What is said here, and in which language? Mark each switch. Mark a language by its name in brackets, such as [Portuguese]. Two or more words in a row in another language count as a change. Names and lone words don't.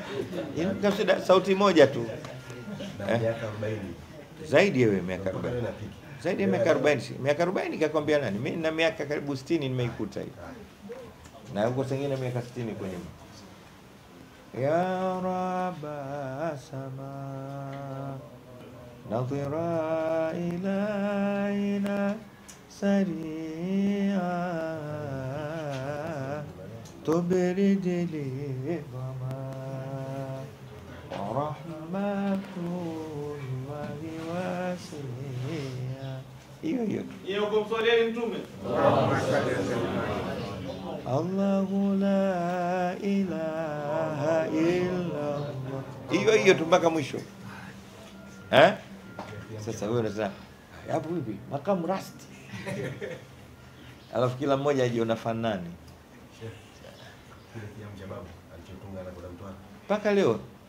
[Swahili] Hii kasida sauti moja tu. Miaka 40. Zaidi wewe miaka 40. Zaidi ya miaka 40. Miaka 40 nikakwambia nani? Mimi na miaka karibu 60 nimeikuta hii. Na huko sengine miaka 60 kwenye. [Arabic] يا رب السما نظرة إلينا سريعا تبرد لي ظما ورحمة الله واسعة. [Swahili] hiyo kumswalia Mtume. [Arabic] الله لا إله إلا الله, [Swahili] hiyo tu mpaka mwisho. Sasa wewe unasema hapo hivi makamu rasti, alafu kila mmoja ajiona fanani mpaka leo.